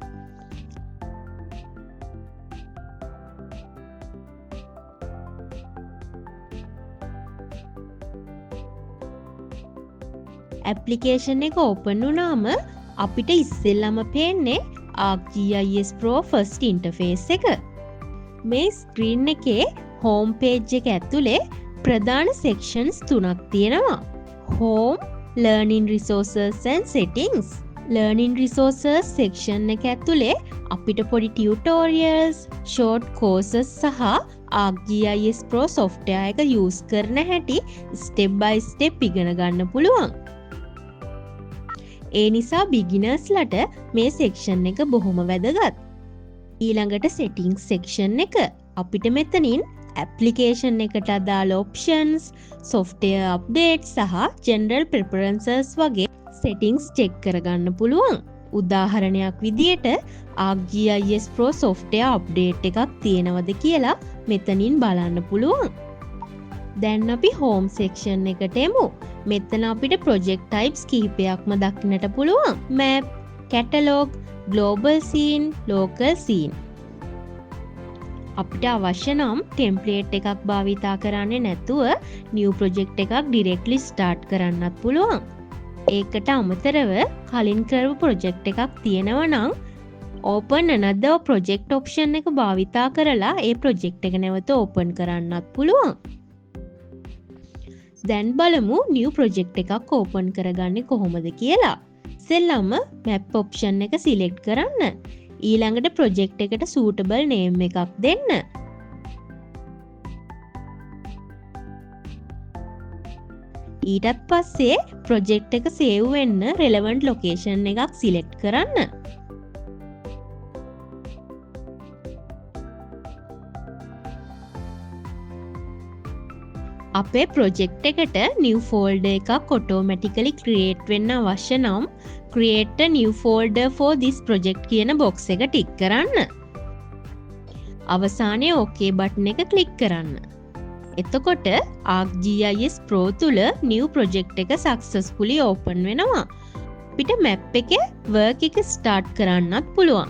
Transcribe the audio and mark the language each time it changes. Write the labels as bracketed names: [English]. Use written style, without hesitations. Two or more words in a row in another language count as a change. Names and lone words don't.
[Sinhala] ඇප්ලිකේෂන් එක ඕපන් වුණාම අපිට ඉස්සෙල්ලම පේන්නේ ArcGIS Pro [English] first interface [Sinhala] එක. මේ ස්ක්‍රීන් එකේ [English] home page [Sinhala] එක ඇතුලේ ප්‍රධාන සෙක්ෂන්ස් තුනක් තියෙනවා. [English] Home, Learning Resources and Settings. Learning Resources section [Sinhala] එක ඇතුලේ අපිට පොඩි [English] tutorials, short courses [Sinhala] සහ ArcGIS Pro software එක use කරන හැටි [English] step by step [Sinhala] ඉගෙන ගන්න පුළුවන්. ඒ නිසා බිගිනර්ස්ලට මේ සෙක්ෂන් එක බොහොම වැදගත්. ඊළඟට [English] settings section [Sinhala] එක අපිට මෙතනින් application එකට අදාළ [English] options, software updates [Sinhala] සහ [English] general preferences [Sinhala] වගේ [English] settings check [Sinhala] කරගන්න පුළුවන්. උදාහරණයක් විදියට ArcGIS Pro [English] software update [Sinhala] එකක් තියෙනවද කියලා මෙතනින් බලන්න පුළුවන්. දැන් අපි [English] home section [Sinhala] එකට එමු. මෙතන අපිට [English] project types [Sinhala] කිහිපයක්ම දක්නට පුළුවන්. [English] map, catalog, global scene, local scene. [Sinhala] අපිට අවශ්‍ය නම් template එකක් භාවිතා කරන්නේ නැතුව [English] new project [Sinhala] එකක් [English] directly start [Sinhala] කරන්නත් පුළුවන්. ඒකට අමතරව කලින් කරපු project එකක් තියෙනවා නම් [English] open another project option [Sinhala] එක භාවිතා කරලා ඒ project එක නැවත open කරන්නත් පුළුවන්. දැන් බලමු [English] new project [Sinhala] එකක් open කරගන්නේ කොහොමද කියලා. ඉස්සෙල්ලාම [English] map option [Sinhala] එක select කරන්න. ඊළඟට project එකට [English] suitable name [Sinhala] එකක් දෙන්න. ඊටත් පස්සේ project එක save වෙන්න [English] relevant location [Sinhala] එකක් select කරන්න. අපේ project එකට [English] new folder [Sinhala] එකක් [English] automatically create [Sinhala] වෙන්න අවශ්‍ය නම් [English] create a new folder for this project [Sinhala] කියන box එක tick කරන්න. අවසානයේ [English] OK button [Sinhala] එක click කරන්න. එතකොට ArcGIS Pro තුල [English] new project [Sinhala] එක [English] successfully open [Sinhala] වෙනවා. අපිට map එකේ work එක start කරන්නත් පුළුවන්.